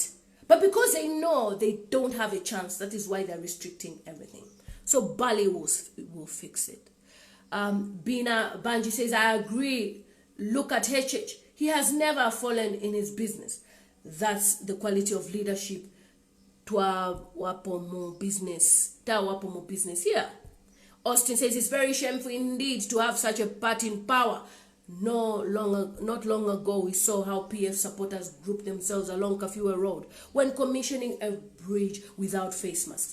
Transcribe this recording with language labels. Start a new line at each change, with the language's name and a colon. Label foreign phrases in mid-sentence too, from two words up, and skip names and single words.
English: But because they know they don't have a chance, that is why they're restricting everything. So Bali will fix it. Bina Banji says, I agree. Look at HH. He has never fallen in his business. That's the quality of leadership.
Bemba: Twa wapo mo
English: business here. Austin says it's very shameful indeed to have such a party in power. Not long ago, we saw how PF supporters grouped themselves along Kafue Road when commissioning a bridge without face masks.